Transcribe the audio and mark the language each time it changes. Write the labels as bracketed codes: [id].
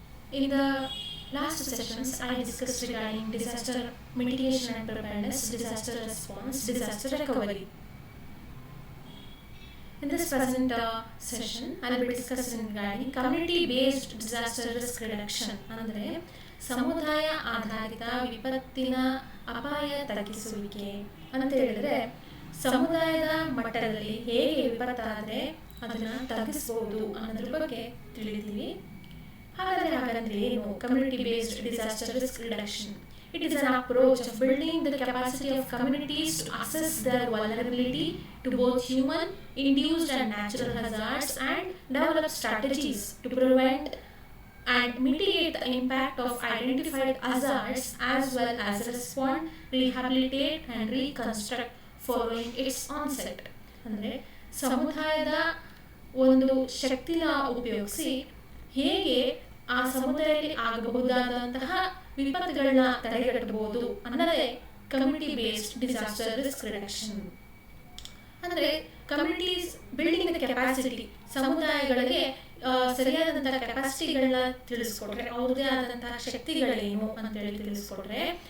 [en] In the last sessions, I discussed regarding disaster mitigation and preparedness, disaster response, disaster recovery. In this present session, I will be discussing regarding community-based disaster risk reduction. [kn] ಅಂದರೆ ಸಮುದಾಯ ಆಧಾರಿತ ವಿಪತ್ತಿನ ಅಪಾಯ ತಗ್ಗಿಸುವಿಕೆ ಅಂತ ಹೇಳಿದ್ರೆ ಸಮುದಾಯದ ಮಟ್ಟದಲ್ಲಿ ಹೇಗೆ ವಿಪತ್ತಾದರೆ ಅದನ್ನ ತಗ್ಗಿಸಬಹುದು ಅನ್ನೋದ್ರ ಬಗ್ಗೆ ತಿಳಿದೀವಿ. ಹಾಗಾದ್ರೆ ಏನು community based disaster risk reduction? [en] It is an approach of building the capacity of communities to assess their vulnerability to both human-induced and natural hazards and develop strategies to prevent and mitigate the impact of identified hazards as well as respond, rehabilitate and reconstruct following its onset. [kn] ಅಂದರೆ ಸಮುದಾಯದ ಒಂದು ಶಕ್ತಿನ ಉಪಯೋಗಿಸಿ ಹೇಗೆ ಆ ಸಮುದಾಯದಲ್ಲಿ ಆಗಬಹುದಾದಂತಹ ವಿಪತ್ತುಗಳನ್ನ ತಡೆಗಟ್ಟಬಹುದು ಅನ್ನೋದೇ community based disaster risk reduction. ಅಂದರೆ [en] communities building the capacity, [kn] ಸಮುದಾಯಗಳಿಗೆ ಸರಿಯಾದಂತಹ ಕೆಪಾಸಿಟಿಗಳನ್ನ ತಿಳಿಸ್ಕೊಟ್ರೆ, ಅವ್ರದೇ ಆದಂತಹ ಶಕ್ತಿಗಳೇನು ಅಂತೇಳಿ ತಿಳಿಸ್ಕೊಟ್ರೆ,